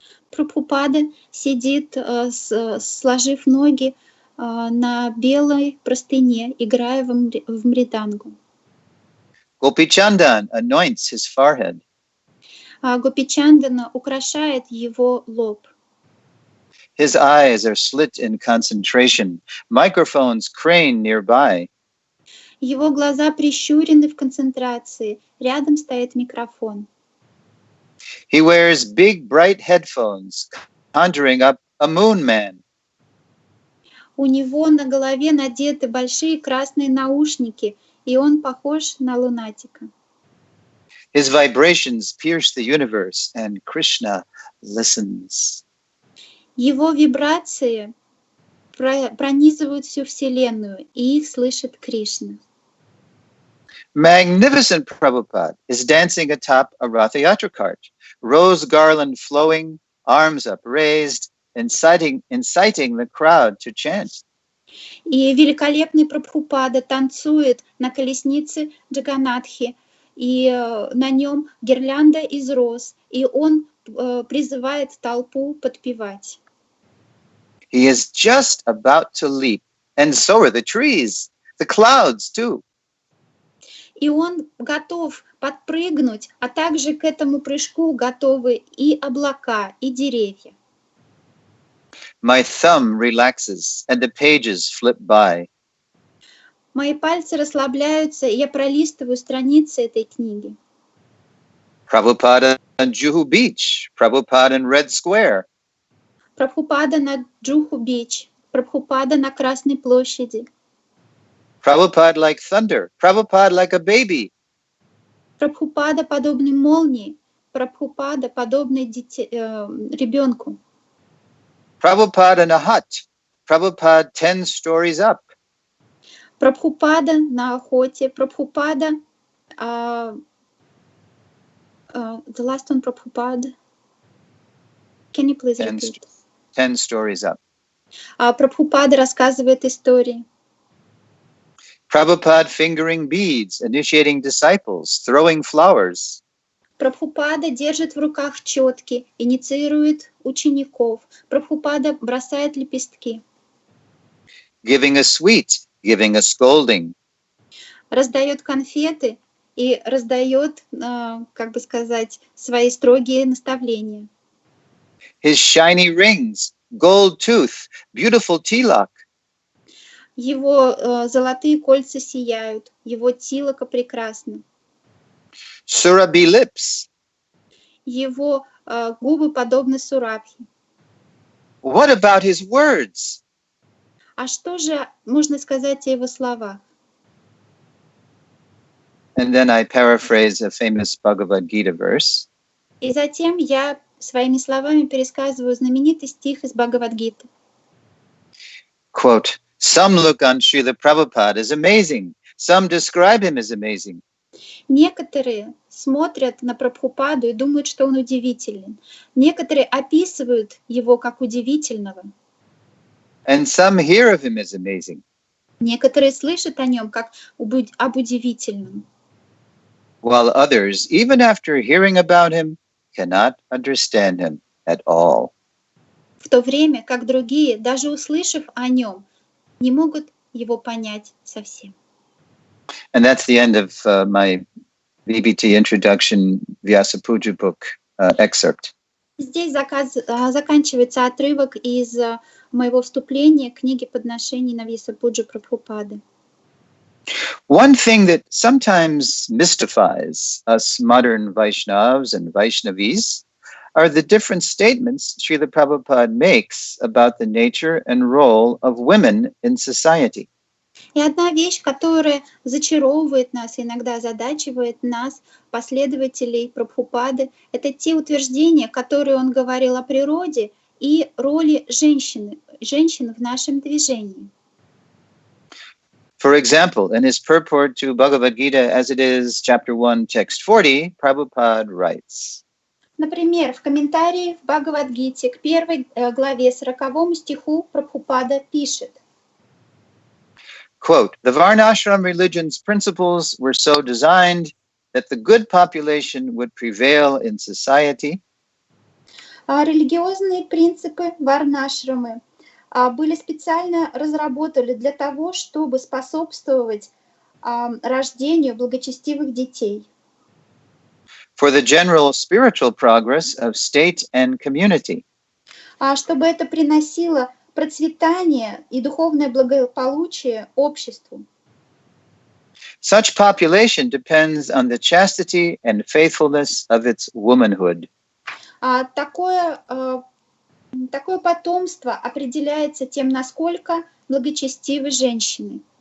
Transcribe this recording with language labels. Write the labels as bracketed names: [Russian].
[Russian] Прабхупада сидит, сложив ноги на белой простыне, играя в мридангу. [English] Gopichandan anoints his forehead. [Russian] Гопичандана украшает его лоб. [English] His eyes are slit in concentration. Microphones crane nearby. [Russian] Его глаза прищурены в концентрации. Рядом стоит микрофон. [English] He wears big bright headphones, conjuring up a moon man. [Russian] У него на голове надеты большие красные наушники, и он похож на лунатика. [English] His vibrations pierce the universe, and Krishna listens. [Russian] Его вибрации пронизывают всю Вселенную, и их слышит Кришна. [English] Magnificent Prabhupada is dancing atop a Ratha Yatra cart, rose garland flowing, arms upraised, inciting the crowd to chant. [Russian] И великолепный Прабхупада танцует на колеснице Джаганатхи, и на нем гирлянда из роз, и он призывает толпу подпевать. [English] He is just about to leap, and so are the trees, the clouds too. [Russian] И он готов подпрыгнуть, а также к этому прыжку готовы и облака, и деревья. [English] My thumb relaxes, and the pages flip by. [Russian] Мои пальцы расслабляются, и я пролистываю страницы этой книги. [English] Prabhupada on Juhu Beach, Prabhupada in Red Square. [Russian] Прабхупада на Джуху-Бич, Прабхупада на Красной площади. [English] Prabhupada like thunder, Prabhupada like a baby. [Russian] Прабхупада подобный молнии, Прабхупада подобный ребенку. [English] Prabhupada in a hut, Prabhupada 10 stories up. [Russian] Прабхупада на охоте, Прабхупада, [English] the last one [Russian] Prabhupada. [English] Can you please repeat? 10 stories up. [Russian] Прабхупада рассказывает истории. [English] Prabhupada fingering beads, initiating disciples, throwing flowers. [Russian] Прабхупада держит в руках четки, инициирует учеников. Прабхупада бросает лепестки. [English] Giving a sweet, giving a scolding. [Russian] Раздает конфеты и раздает, как бы сказать, свои строгие наставления. [English] His shiny rings, gold tooth, beautiful tilak. [Russian] Его золотые кольца сияют, его тилока прекрасна. [English] Surabhi lips. [Russian] Его губы подобны сурабхи. [English] What about his words? [Russian] А что же можно сказать о его словах? [English] And then I paraphrase a famous Bhagavad Gita verse. [Russian] И затем я своими словами пересказываю знаменитый стих из Бхагавад-гиты. [English] Quote, some look on Srila Prabhupada as amazing. Some describe him as amazing. [Russian] Некоторые смотрят на Прабхупаду и думают, что он удивителен. Некоторые описывают его как удивительного. [English] And some hear of him as amazing. [Russian] Некоторые слышат о нем как об удивительном. [English] While others, even after hearing about him, cannot understand him at all. [Russian] в то время как другие, даже услышав о нем, не могут его понять совсем. [English] And that's the end of my VBT Introduction Vyasa Puja book excerpt. [Russian] Здесь заканчивается отрывок из моего вступления к книге подношений на Вьяса-пуджу Прабхупады. [English] One thing that sometimes mystifies us modern Vaishnavas and Vaishnavis are the different statements Srila Prabhupada makes about the nature and role of women in society. [Russian] И одна вещь, которая зачаровывает нас, иногда озадачивает нас, последователей Прабхупады, это те утверждения, которые он говорил о природе и роли женщин в нашем движении. [English] For example, in his purport to Bhagavad Gita as it is, chapter 1, text 40, Prabhupada writes, [Russian] Например, в комментарии в Бхагавад-гите к 1 главе 40 стиху Прабхупада пишет, [English] quote, the Varnashram religion's principles were so designed that the good population would prevail in society. [Russian] Религиозные принципы варнашрамы были специально разработаны для того, чтобы способствовать рождению благочестивых детей. [English] For the general spiritual progress of state and community. [Russian] Чтобы это приносило процветание и духовное благополучие обществу. [English] Such population depends on the chastity and faithfulness of its womanhood. [Russian] Такое потомство определяется тем, насколько благочестивы женщины.